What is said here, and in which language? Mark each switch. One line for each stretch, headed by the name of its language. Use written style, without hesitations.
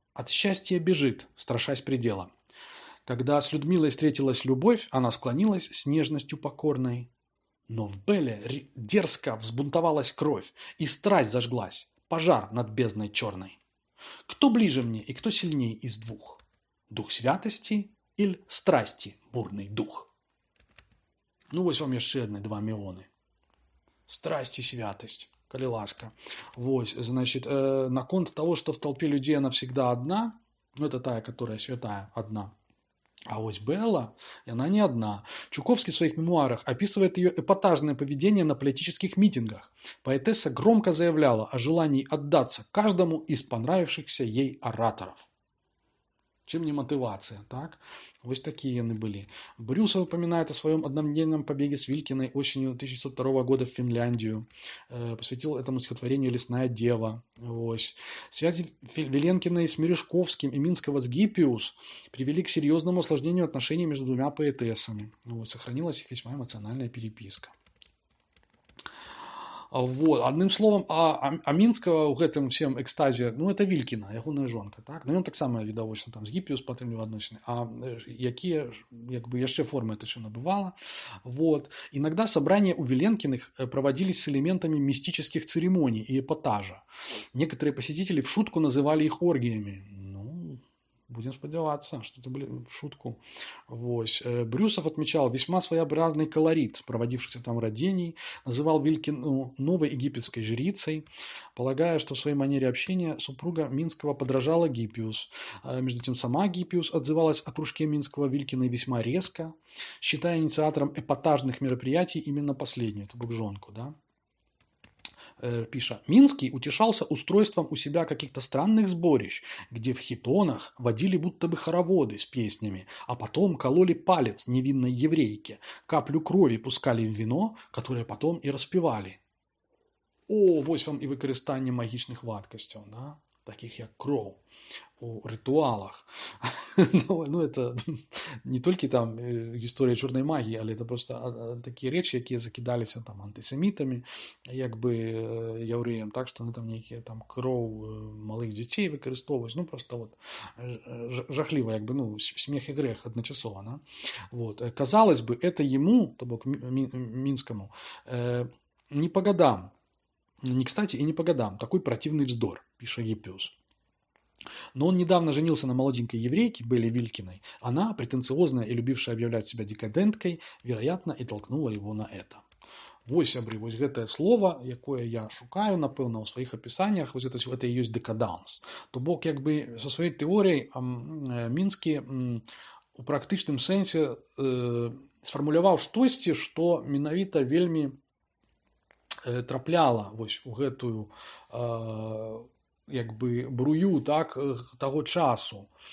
Russian: От счастья бежит, страшась предела. Когда с Людмилой встретилась любовь, она склонилась с нежностью покорной. Но в Белле дерзко взбунтовалась кровь, и страсть зажглась, пожар над бездной черной. Кто ближе мне и кто сильней из двух? Дух святости или страсти бурный дух?
Belarusian: Ну, вось вам яшчэ адны два меоны.
Russian: Страсть и святость, коли ласка. Вось, значит, наконт того, что в толпе людей она всегда одна, ну, это тая, которая святая, одна. А ось Белла, и она не одна. Чуковский в своих мемуарах описывает ее эпатажное поведение на политических митингах. Поэтесса громко заявляла о желании отдаться каждому из понравившихся ей ораторов. Чем не мотивация, так? Вот такие они были. Брюсов упоминает о своем однодневном побеге с Вилькиной осенью 1902 года в Финляндию. Посвятил этому стихотворению «Лесная дева». Ось. Связи Виленкиной с Мережковским и Минского с Гиппиус привели к серьезному осложнению отношений между двумя поэтессами. Вот. Сохранилась их весьма эмоциональная переписка. Вот. Одним словом,
Belarusian: а Мінскага ў гэтым всем экстазе, ну, это Вількіна, ягоная жонка, так? Ну, ён таксама відавочна там з Гіппіус падтрымліваў адносіны, а якія як бы яшчэ формы это все набывала.
Russian: Вот. Иногда собрания у Виленкиных проводились с элементами мистических церемоний и эпатажа. Некоторые посетители в шутку называли их оргиями. Ну, будем сподеваться, что это были в шутку.
Belarusian: Вось.
Russian: Брюсов отмечал весьма своеобразный колорит проводившихся там родений, называл Вилькину новой египетской жрицей, полагая, что в своей манере общения супруга Минского подражала Гиппиус. Между тем сама Гиппиус отзывалась о кружке Минского Вилькиной весьма резко, считая инициатором эпатажных мероприятий именно последнюю, это букжонку, да. Пиша, Минский утешался устройством у себя каких-то странных сборищ, где в хитонах водили будто бы хороводы с песнями, а потом кололи палец невинной еврейке, каплю крови пускали в вино, которое потом и распивали.
Belarusian: О, вось вам и выкарыстанне магічных вадкасцяў, да? Таких як кроў у ритуалах. Ну, это не толькі там гісторыя чорнай магіі, але это просто такія рэчы, якія закідаліся там антысемітамі, як бы яўрэям, так, што там нейкія там кроў малых дзяцей выкарыстоўваюць, ну, просто вот жахліва, як бы, ну, смех і грэх адначасова, да?
Russian: Вот. Казалось бы, это ему, то бок Минскому, не по годам, не кстати и не по годам, такой противный вздор, пишет Гиппиус. Но он недавно женился на молоденькой еврейке Белле Вилькиной. Она, претенциозная и любившая объявлять себя декаденткой, вероятно, и толкнула его на это.
Belarusian: Вось, сябры, вось гэтае слово, якое я шукаю, напэўна, ў сваіх апісаннях, вось гэта і ёсць дэкаданс. То бок, як бы са сваёй тэорыяй Мінскі у практычным сэнсе сфармуляваў штосьці, што менавіта вельмі трапляла вось у гэтую як бы брую так таго часу.